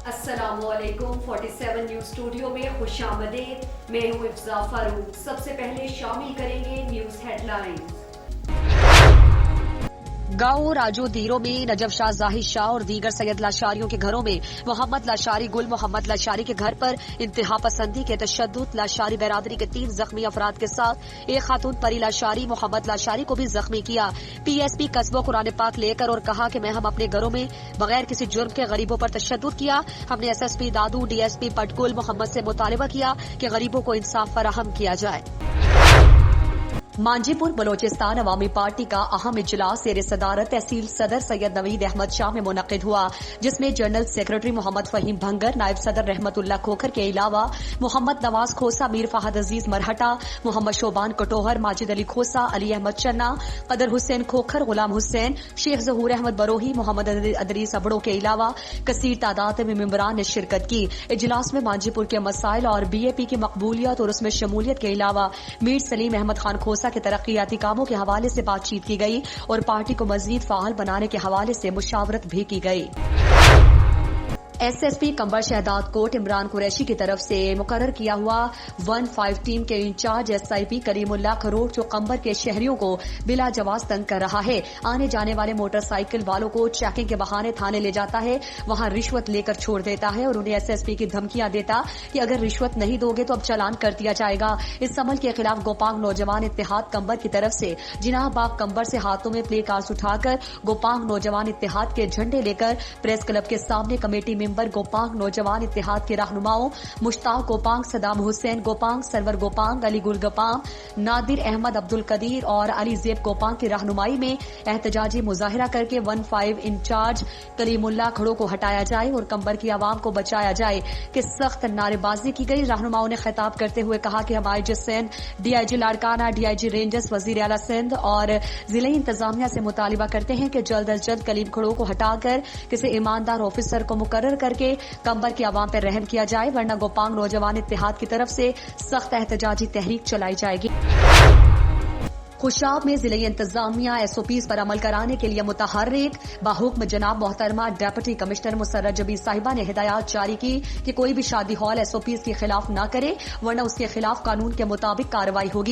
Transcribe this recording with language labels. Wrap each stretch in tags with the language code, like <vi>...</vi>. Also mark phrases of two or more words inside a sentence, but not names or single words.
<ar>السلام علیکم.</ar> <ur>47</ur> <en>news studio</en> <ur>میں خوش آمدید. میں ہوں افزا فاروق. سب سے پہلے شامل کریں گے</ur> <en>news headlines.</en> <ur>گاؤں راجو دیرو میں نجف شاہ، زاہد شاہ اور دیگر سید لاشاریوں کے گھروں میں محمد لاشاری، گل محمد لاشاری کے گھر پر انتہا پسندی کے تشدد، لاشاری برادری کے 3 زخمی افراد کے ساتھ ایک خاتون پری لاشاری محمد لاشاری کو بھی زخمی کیا. پی ایس پی قصبوں قرآن پاک لے کر اور کہا کہ ہم اپنے گھروں میں بغیر کسی جرم کے غریبوں پر تشدد کیا. ہم نے ایس ایس پی دادو، ڈی ایس پی پٹکل محمد سے مطالبہ کیا کہ غریبوں کو انصاف فراہم کیا جائے. مانجھی پور بلوچستان عوامی پارٹی کا اہم اجلاس زیر صدارت تحصیل صدر سید نوید احمد شاہ میں منعقد ہوا، جس میں</ur> <en>general secretary</en> <ur>محمد فہیم بھنگر، نائب صدر رحمت اللہ کھوکھر کے علاوہ محمد نواز کھوسہ، میر فہد عزیز مرہٹہ، محمد شعبان کٹوہر، ماجد علی کھوسہ، علی احمد چنہ، قادر حسین کھوکھر، غلام حسین، شیخ ظہور احمد بروہی، محمد ادریس ابڑو کے علاوہ کثیر تعداد میں ممبران نے شرکت کی. اجلاس میں مانجھی پور کے مسائل اور بی اے پی کی مقبولیت اور اس میں شمولیت کے علاوہ میر سلیم احمد خان کھوسہ کے ترقیاتی کاموں کے حوالے سے بات چیت کی گئی اور پارٹی کو مزید فعال بنانے کے حوالے سے مشاورت بھی کی گئی. ایس ایس پی قمبر شہداد کوٹ عمران قریشی کی طرف سے مقرر کیا ہوا 15 ٹیم کے انچارج ایس آئی پی کریم اللہ کھروڑ جو قمبر کے شہریوں کو بلا جواز تنگ کر رہا ہے. آنے جانے والے موٹر سائیکل والوں کو چیکنگ کے بہانے تھانے لے جاتا ہے، وہاں رشوت لے کر چھوڑ دیتا ہے اور انہیں ایس ایس پی کی دھمکیاں دیتا کہ اگر رشوت نہیں دو گے تو اب چالان کر دیا جائے گا. اس عمل کے خلاف گوپانگ نوجوان اتحاد قمبر کی طرف سے جناح باغ قمبر سے ہاتھوں میں</ur> <en>placards</en> <ur>اٹھا کر گوپانگ نوجوان اتحاد کے جھنڈے لے کر</ur> <en>press club</en> <ur>کے سامنے</ur> <en>committee member</en> <ur>گوپانگ نوجوان اتحاد کے رہنماؤں مشتاق گوپانگ، صدام حسین گوپانگ، سرور گوپانگ، علی گل گوپانگ، نادر احمد عبدالقدیر اور علی زیب گوپانگ کی رہنمائی میں احتجاجی مظاہرہ کر کے 15 انچارج کلیم اللہ کھڑو کو ہٹایا جائے اور قمبر کی عوام کو بچایا جائے کہ سخت نعرے بازی کی گئی. رہنماؤں نے خطاب کرتے ہوئے کہا کہ ہم آئی جی سندھ، ڈی آئی جی لاڑکانہ، ڈی آئی جی رینجرز، وزیر اعلیٰ سندھ اور ضلع انتظامیہ سے مطالبہ کرتے ہیں کہ جلد از جلد کلیم کھڑو کو ہٹا کر کسی ایماندار آفیسر کو مقرر کر کے قمبر کی عوام پر رحم کیا جائے، ورنہ گوپانگ نوجوان اتحاد کی طرف سے سخت احتجاجی تحریک چلائی جائے گی. خوشاب میں ضلع انتظامیہ ایس او پیز پر عمل کرانے کے لیے متحرک بحکم جناب محترمہ</ur> <en>deputy commissioner</en> <ur>مسرت زبیر صاحبہ نے ہدایت جاری کی کہ کوئی بھی شادی ہال ایس او پیز کے خلاف نہ کرے، ورنہ اس کے خلاف قانون کے مطابق کارروائی ہوگی.</ur>